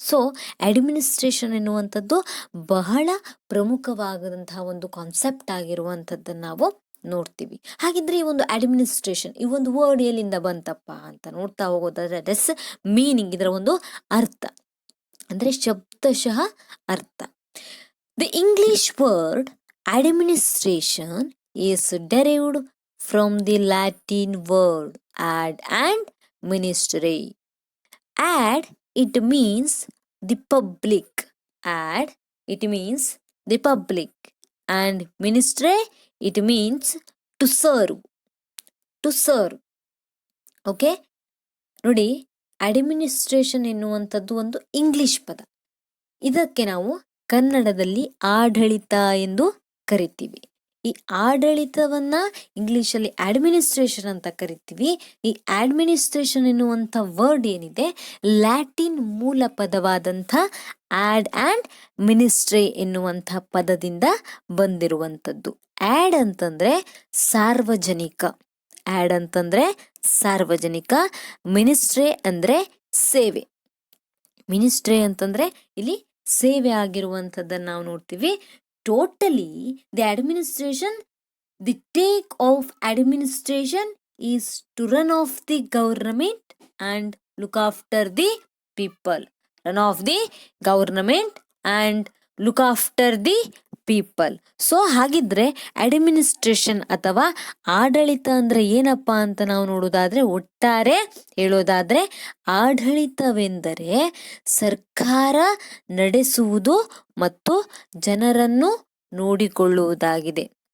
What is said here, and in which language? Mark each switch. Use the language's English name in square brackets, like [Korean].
[Kannada] So administration ಎನ್ನುವಂಥದ್ದು ಬಹಳ ಪ್ರಮುಖವಾದಂತಹ ಒಂದು ಕಾನ್ಸೆಪ್ಟ್ ಆಗಿರುವಂಥದ್ದನ್ನು ನಾವು ನೋಡ್ತೀವಿ. ಹಾಗಿದ್ರೆ ಈ ಒಂದು ಅಡ್ಮಿನಿಸ್ಟ್ರೇಷನ್ ಈ ಒಂದು ವರ್ಡ್ ಎಲ್ಲಿಂದ ಬಂತಪ್ಪ ಅಂತ ನೋಡ್ತಾ ಹೋಗೋದಾದ್ರೆ ಡೆಸ್ ಮೀನಿಂಗ್, ಇದರ ಒಂದು ಅರ್ಥ ಅಂದರೆ ಶಬ್ದಶಃ ಅರ್ಥ. The English word administration [English] is derived from the Latin word ad and ministry. Ad, it means the public. Ad, it means the public. And ministry, it means to serve. To serve. [Kannada] Okay ನೋಡಿ, administration ಎನ್ನುವಂಥದ್ದು ಒಂದು English ಪದ. ಇದಕ್ಕೆ ನಾವು ಕನ್ನಡದಲ್ಲಿ ಆಡಳಿತ ಎಂದು ಕರಿತೀವಿ. ಈ ಆಡಳಿತವನ್ನ ಇಂಗ್ಲಿಷಲ್ಲಿ ಅಡ್ಮಿನಿಸ್ಟ್ರೇಷನ್ ಅಂತ ಕರಿತೀವಿ. ಈ ಅಡ್ಮಿನಿಸ್ಟ್ರೇಷನ್ ಎನ್ನುವಂಥ ವರ್ಡ್ ಏನಿದೆ ಲ್ಯಾಟಿನ್ ಮೂಲ ಪದವಾದಂಥ ಆಡ್ ಆ್ಯಂಡ್ ಮಿನಿಸ್ಟ್ರಿ ಎನ್ನುವಂಥ ಪದದಿಂದ ಬಂದಿರುವಂಥದ್ದು. ಆಡ್ ಅಂತಂದ್ರೆ ಸಾರ್ವಜನಿಕ, ಆಡ್ ಅಂತಂದ್ರೆ ಸಾರ್ವಜನಿಕ, ಮಿನಿಸ್ಟ್ರಿ ಅಂದ್ರೆ ಸೇವೆ. ಮಿನಿಸ್ಟ್ರಿ ಅಂತಂದ್ರೆ ಇಲ್ಲಿ ಸೇವೆ ಆಗಿರುವಂಥದ್ದನ್ನು ನಾವು ನೋಡ್ತೀವಿ. [English] Totally, the administration, the take of administration is to run off the government and look after the people. Run off the government and look after the people. [Kannada] So ಹಾಗಿದ್ರೆ ಅಡ್ಮಿನಿಸ್ಟ್ರೇಷನ್ ಅಥವಾ ಆಡಳಿತ ಅಂದ್ರೆ ಏನಪ್ಪ ಅಂತ ನಾವು ನೋಡೋದಾದ್ರೆ, ಒಟ್ಟಾರೆ ಹೇಳೋದಾದ್ರೆ ಆಡಳಿತವೆಂದರೆ ಸರ್ಕಾರ ನಡೆಸುವುದು ಮತ್ತು ಜನರನ್ನು ನೋಡಿಕೊಳ್ಳುವುದಾಗಿದೆ.